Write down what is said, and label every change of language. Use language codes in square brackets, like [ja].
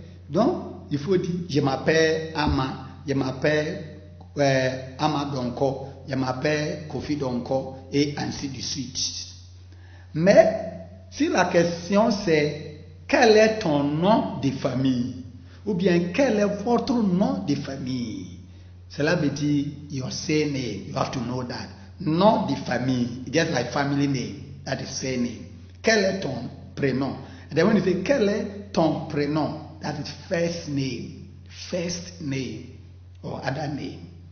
[fr] Donc, il faut dire, je m'appelle Ama, je m'appelle Ama Donko, je m'appelle Kofi Donko, et ainsi de suite. Mais, si la question c'est, quel est ton nom de famille? Ou bien, quel est votre nom de famille? Cela veut dire, [en] your surname, you have to know that. [fr] Nom de famille, [en] just like family name, that is surname. [fr] Quel est ton prénom? [en] And then when you say, [fr] quel est ton prénom? [en] That is first name or other name.